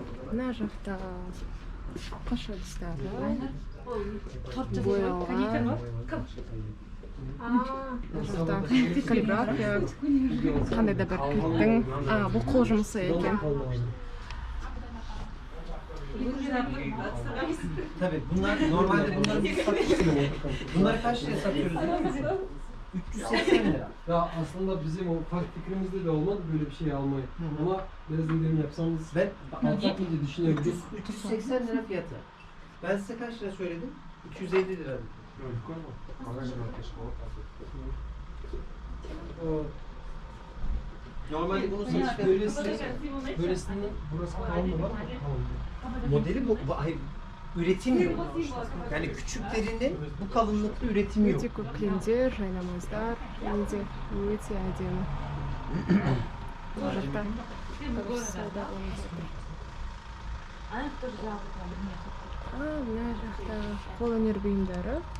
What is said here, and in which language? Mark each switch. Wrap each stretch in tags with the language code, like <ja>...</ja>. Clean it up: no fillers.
<kk>Мына жақта қыш ыдыстары боялған. Каллиграфия, қандай да бір кілттің, бұл қол жұмысы екен.</kk> <tr>Tabii normalde bunları biz satıyoruz. Bunları kaç liraya satıyoruz? 380 lira. Ya aslında bizim o fark fikrimizde de olmadı böyle bir şey almayı. Ama biraz indirim yapsanız Ben alsak mı diye düşünüyorum. 380 lira fiyatı. Ben size kaç lira söyledim? 250 lira. Normalde bunun satış Böylesinin burası kalın mı var? modeli bu. Hayır, üretim yok. Yani küçüklerinin bu kalınlıkta üretimi yok.</tr> <kk>Өте көп кілемдер, жайнамаздар, және де өте әдемі. Бұл жақта сауда болып жатыр. Мына жақта қол өнер бұйымдары</kk>